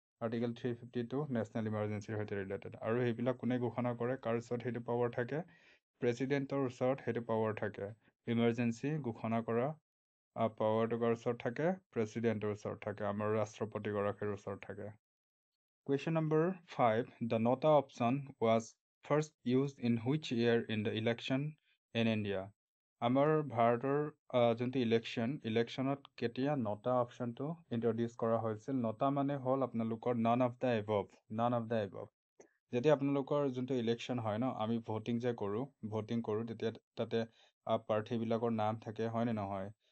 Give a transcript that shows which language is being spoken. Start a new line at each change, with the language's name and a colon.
Assamese: Article 352 national ইমাৰ্জেঞ্চিৰ সৈতে related. আৰু সেইবিলাক কোনে ঘোষণা কৰে? কাৰ ওচৰত সেইটো পাৱাৰ থাকে? প্ৰেচিডেণ্টৰ ওচৰত সেইটো পাৱাৰ থাকে। ইমাৰ্জেঞ্চি ঘোষণা কৰা পাৱাৰটো কাৰ ওচৰত থাকে? প্ৰেচিডেণ্টৰ ওচৰত থাকে, আমাৰ ৰাষ্ট্ৰপতিগৰাকীৰ ওচৰত থাকে।
English: Question number 5 The nota option was first used in which year in the election in India?
Assamese: আমাৰ ভাৰতৰ যোনটো ইলেকশ্যনত কেতিয়া নটা অপশ্যনটো ইণ্ট্ৰডিউচ কৰা হৈছিল? নটা মানে হ'ল আপোনালোকৰ নান অফ দ্য এবভ। যেতিয়া আপোনালোকৰ যোনটো ইলেকশ্যন হয় ন, আমি ভোটিং কৰোঁ তেতিয়া তাতে প্ৰাৰ্থীবিলাকৰ নাম থাকে, হয়নে নহয়?